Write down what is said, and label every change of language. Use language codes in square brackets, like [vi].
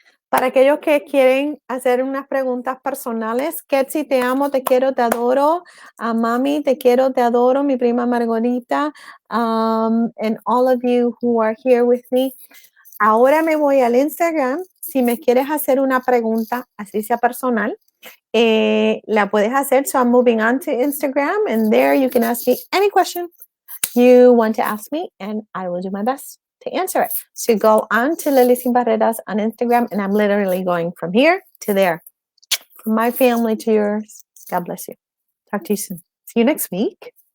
[es] Para aquellos que quieren hacer unas preguntas personales, Ketsi, te amo, te quiero, te adoro. Mami, te quiero, te adoro. Mi prima Margarita. [en] And all of you who are here with me. [es] Ahora me voy al Instagram. Si me quieres hacer una pregunta, así sea personal, la puedes hacer. [en] So I'm moving on to Instagram. And there you can ask me any question you want to ask me. And I will do my best to answer it. So go on to Lily Sin Barreras on Instagram, and I'm literally going from here to there. From my family to yours. God bless you. Talk to you soon. See you next week.